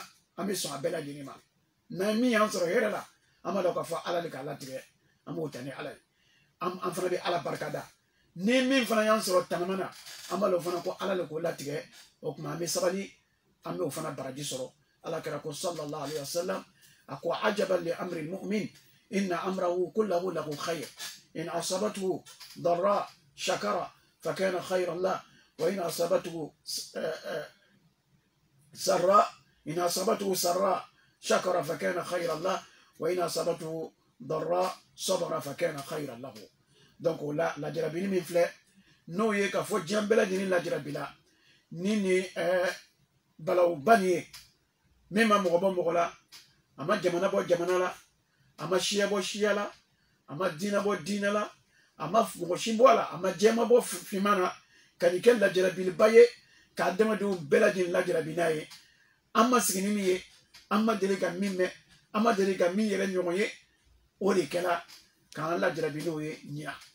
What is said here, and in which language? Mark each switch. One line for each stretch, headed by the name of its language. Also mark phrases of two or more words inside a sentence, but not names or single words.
Bambara: an bɛ sɔn a bɛɛ lajɛlen ma n'an min y'an sɔrɔ hɛrɛ la an b'a dɔn k'a fɔ ala de ka latigɛ an b'o ta ni ala ye an fana bɛ ala barika da ni min fana y'an sɔrɔ tanama na an b'a dɔn fana ko ala de k'o latigɛ o tuma an bɛ sabali an bɛ o fana baraji sɔrɔ ala kɛra ko
Arabic: صلى الله عليه وسلم
Bambara: a ko
Arabic: عجبا لأمر مؤمن إن أمره كله له خير إن أصابته ضراء شكر فكان خيرا له وإن أصابته سراء شكر فكان خيرا له وإن أصابته ضراء صبر فكان خيرا له.
Bambara: Donc la jarabini min filɛ n'o ye k'a fɔ diɲɛ bɛɛ lajɛlen lajarabi la ni nin balawba nin ye min ma mɔgɔ bɔ mɔgɔ la a ma jamana bɔ jamana la a ma siya bɔ siya la a ma diinɛ bɔ diinɛ la a ma mɔgɔ si bɔ a la a ma jɛma bɔ finman na ka nin kɛ lajarabiliba ye ka adamadenw bɛɛ lajɛlen lajarabi n'a ye an ma sigi ni min ye an ma deli ka min mɛn an ma deli ka min yɛrɛ ɲɔgɔn ye o de kɛra k'an lajarabi n'o ye ɲina